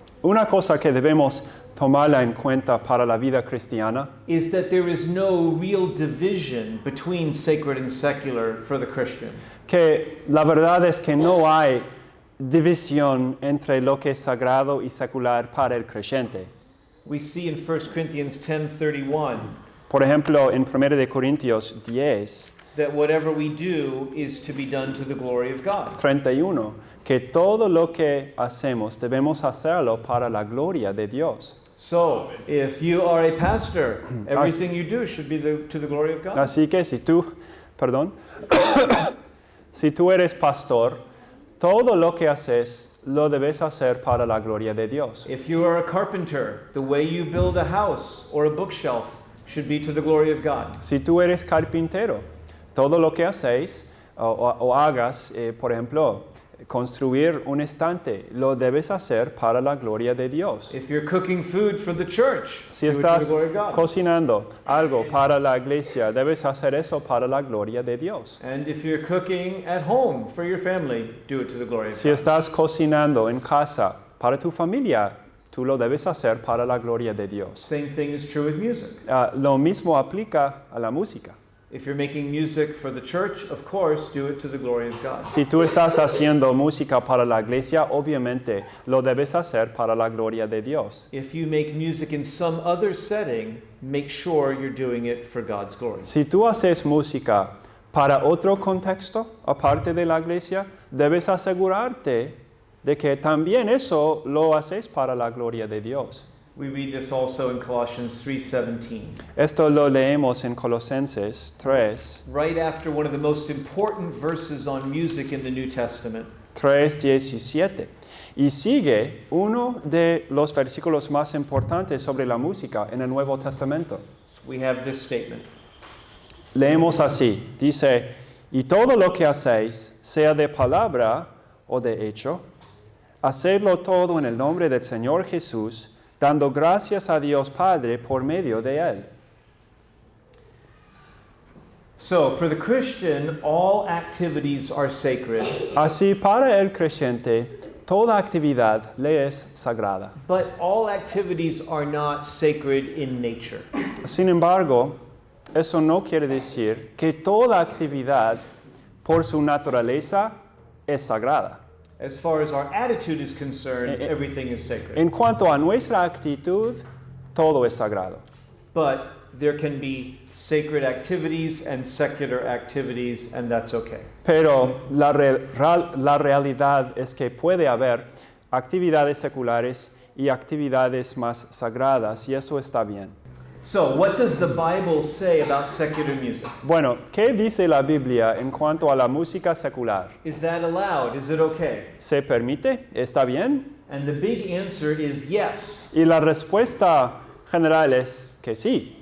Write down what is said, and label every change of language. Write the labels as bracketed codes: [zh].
[es] Una cosa que debemos tomarla en cuenta para la vida cristiana [en] is that there is no real division between sacred and secular for the Christian. [es] que la verdad es que no hay división entre lo que es sagrado y secular para el creyente. [en] We see in 1 Corinthians 10:31 [es] Por ejemplo, en 1 de Corintios 10, [en] that whatever we do is to be done to the glory of God. [es] 31, que todo lo que hacemos debemos hacerlo para la gloria de Dios. [en] So, if you are a pastor, everything you do should be to the glory of God. [es] Así que si tú eres pastor, todo lo que haces lo debes hacer para la gloria de Dios. [en] If you are a carpenter, the way you build a house or a bookshelf should be to the glory of God. [es] Si tú eres carpintero, todo lo que hacéis o hagas, por ejemplo, construir un estante, lo debes hacer para la gloria de Dios. [en] If you're cooking food for the church, [es] Si [en] do it to the [es] estás [en] glory of God. [es] cocinando algo para la iglesia, debes hacer eso para la gloria de Dios. [en] And if you're cooking at home for your family, do it to the glory of [es] Si [en] God. [es] estás cocinando en casa para tu familia, tú lo debes hacer para la gloria de Dios. [en] Same thing is true with music. [es] Lo mismo aplica a la música. [en] If you're making music for the church, of course, do it to the glory of God. [es] Si tú estás haciendo música para la iglesia, obviamente lo debes hacer para la gloria de Dios. [en] If you make music in some other setting, make sure you're doing it for God's glory. [es] Si tú haces música para otro contexto, aparte de la iglesia, debes asegurarte de que también eso lo haces para la gloria de Dios. [en] We read this also in Colossians 3:17. [es] Esto lo leemos en Colosenses 3, [en] Right after one of the most important verses on music in the New Testament. [es] 3:17. Y sigue uno de los versículos más importantes sobre la música en el Nuevo Testamento. [en] We have this statement. [es] Leemos así, dice, y todo lo que hacéis, sea de palabra o de hecho, hacedlo todo en el nombre del Señor Jesús, dando gracias a Dios Padre por medio de Él. [en] So, for the Christian, all activities are sacred, [es] Así, para el creyente, toda actividad le es sagrada. [en] but all activities are not sacred in nature. [es] Sin embargo, eso no quiere decir que toda actividad, por su naturaleza, es sagrada. [en] As far as our attitude is concerned, Eh, eh. everything is sacred. [es] En cuanto a nuestra actitud, todo es sagrado. [en] But there can be sacred activities and secular activities, and that's okay. [es] Pero la realidad es que puede haber actividades seculares y actividades más sagradas, y eso está bien. [en] So, what does the Bible say about secular music? [es] Bueno, ¿qué dice la Biblia en cuanto a la música secular? [en] Is that allowed? Is it okay? [es] ¿Se permite? ¿Está bien? [en] And the big answer is yes. [es] Y la respuesta general es que sí.